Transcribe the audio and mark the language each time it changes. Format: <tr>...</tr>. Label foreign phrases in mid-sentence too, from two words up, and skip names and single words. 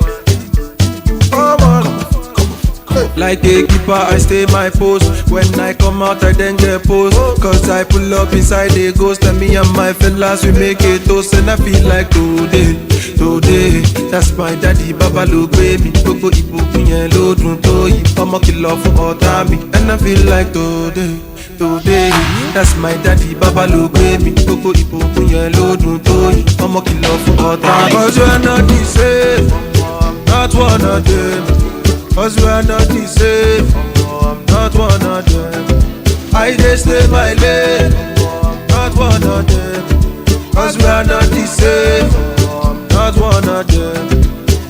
<en>Come on, come off it. Like a keeper, I stay my post. When I come out, I then get post. Cause I pull up inside the ghost. And me and my fellas, we make a toast. And I feel like today, today. That's my daddy, Baba look baby.</en> <yo>Gbogbo ìbùkún yẹn ló dùn tó yìí. Ọmọ kìlọ̀ fún ọ̀tá mi.</yo> <en>And I feel like today, today. That's my daddy, Baba look baby.</en> <yo>Gbogbo ìbùkún yẹn ló dùn tó yìí. Ọmọ kìlọ̀ fún ọ̀tá mi.</yo> <en>Cause you are not the same, not one of them. Cause we are not the same, I'm not one of them. I just stay my lane, I'm not one of them. Cause we are not the same, I'm not one of them.</en>